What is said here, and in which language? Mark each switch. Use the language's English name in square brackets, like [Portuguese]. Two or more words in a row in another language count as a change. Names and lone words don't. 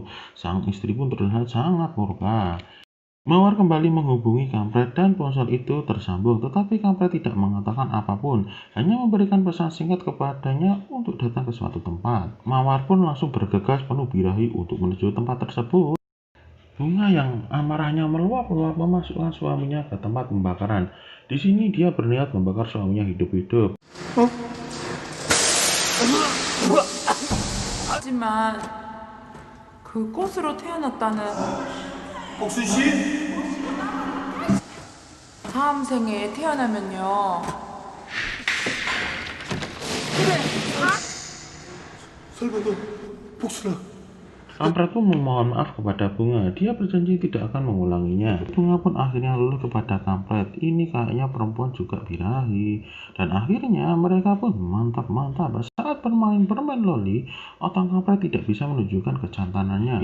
[Indonesian] Sang istri pun terlihat sangat murka. Mawar kembali menghubungi kampret dan ponsel itu tersambung, tetapi kampret tidak mengatakan apapun, hanya memberikan pesan singkat kepadanya untuk datang ke suatu tempat. Mawar pun langsung bergegas penuh birahi untuk menuju tempat tersebut. Bunga yang amarahnya meluap-luap memasukkan suaminya ke tempat pembakaran. Di sini dia berniat membakar suaminya hidup-hidup. [Korean] 하지만 그 꽃으로 태어났다는 복순 씨? 다음 생에 태어나면요. 설마 너 복순아? [Indonesian] Kampret pun memohon maaf kepada Bunga. Dia berjanji tidak akan mengulanginya. Bunga pun akhirnya luluh kepada kampret. Ini kayaknya perempuan juga birahi. Dan akhirnya mereka pun mantap-mantap. Saat bermain permen loli, otak kampret tidak bisa menunjukkan kejantanannya.